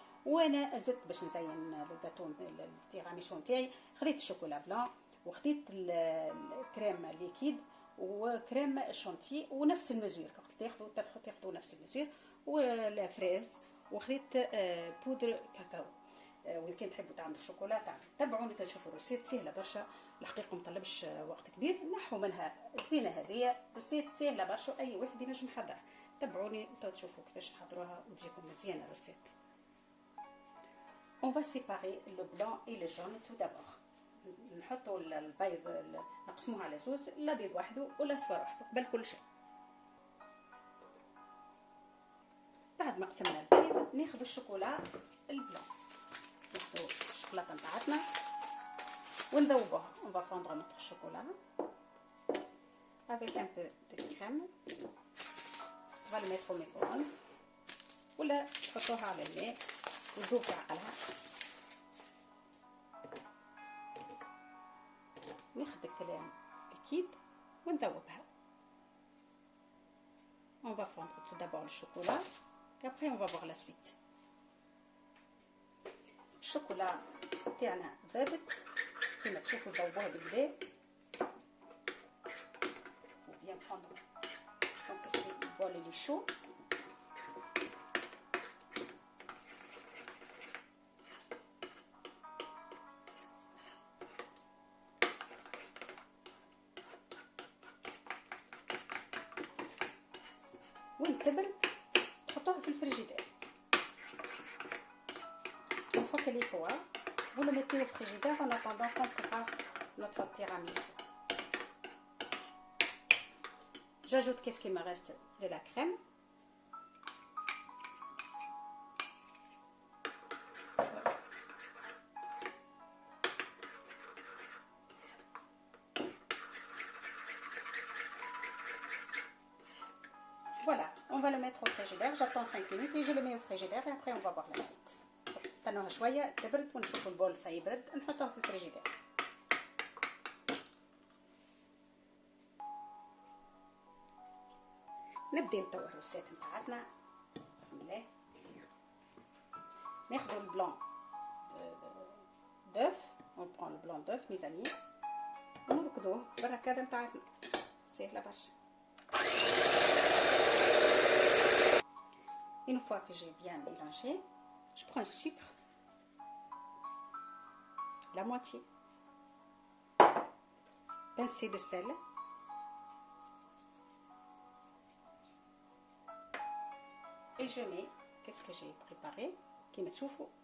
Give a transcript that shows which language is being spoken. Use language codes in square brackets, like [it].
[ar] وانا زدت باش نزين الجاتون التيراميسو نتاعي، خديت الشوكولا بلان وخديت الكريم ليكيد وكريم شانتي ونفس المزور، تاخذوا نفس المزور، والفريز، وخديت بودر كاكاو. وإذا كان تحبوا تعملوا الشوكولا تبعوني تشوفوا الروسيت سهله برشا الحقيقه، ما طلبش وقت كبير. نحو منها الزينه هذه، روسيت سهله برشا اي واحد ينجم يحضرها. تبعوني تشوفوا كيفاش نحضروها وتجيكم مزيانه الروسيت. [fr] On va séparer le blanc et le jaune tout d'abord. [ar] نحطوا البيض نقسموه على زوز، الابيض وحده والاصفر وحده قبل كل شيء. بعد ما قسمنا البيض ناخذ الشوكولا البلان، ناخذ الشوكولاته نتاعتنا ونذوبوها. [fr] On va fondre notre chocolat avec un peu de crème. On va le mettre au micro-ondes [ar] ولا تحطوها على الماء وتذوب في عقلها. ناخذ الكريم ليكيد ونذوبها. [fr] On va fondre tout d'abord le chocolat et après on va voir la suite. [ar] الشوكولا تاعنا ذابت كما تشوفوا، ذوبوها بالكدا وبيان فondre. [fr] Donc c'est le bol il est chaud. [ar] وين تبرد تحطوها في الفريجيدير. [fr] Une fois qu'elle est froide, vous le mettez au frigidaire en attendant qu'on prépare notre tiramisu. J'ajoute qu'est-ce qu'il me reste de la crème. Voilà, on va le mettre au frigidaire. J'attends 5 minutes et je le mets au frigidaire et après on va voir la suite. [ar] استنوها شويه تبرد ونشوفوا البول سيبرد نحطوه في الفريجيدير. نبداو توا الروسيت نتاعتنا. بسم الله. ناخذوا البلان دœuf، [fr] on prend le blanc d'œuf mes amis [ar] ونركضوه بالركاده نتاعتنا سهله برشا. [fr] Une fois que j'ai bien mélangé, je prends le sucre, la moitié, pincée de sel, et je mets qu'est-ce que j'ai préparé [ar] كيما تشوفوا.